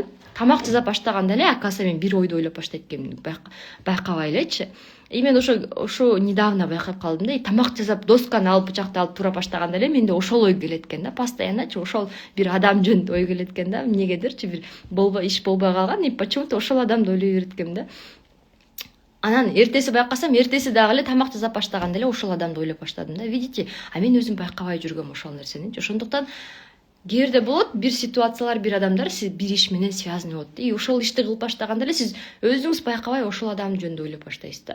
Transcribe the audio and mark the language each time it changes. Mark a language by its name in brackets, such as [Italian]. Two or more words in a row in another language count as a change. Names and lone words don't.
[Kyrgyz] Тамак жасап баштаганда эле, оказывается, мен бир ойду ойлоп баштайт экенмин, байкабай элечи. И мен ошо недавно байкап калдым да. Тамак жасап, досканы алып, бычакты алып тура баштаганда эле менде ошол ой келет экен да. Постоянночу ошол бир адам жөнүндө ой келет экен да. Эмнегедирчи бир иш болбой калган, [Russian] и почему-то [Kyrgyz] ошол адамды ойлой берет экенмин да. Анан эртеси байкасам, эртеси дагы эле тамак жасап баштаганда эле ошол адамды ойлоп баштадым да. Видите, мен өзүм байкабай жүргөм ошол нерсени. Ошондуктан кээде болот, бир ситуациялар, бир адамдар сиз бир иш менен связаны болот. И ошол ишти кылып баштаганда эле сиз өзүңүз байкабай ошол адам жөнүндө ойлоп баштайсыз да.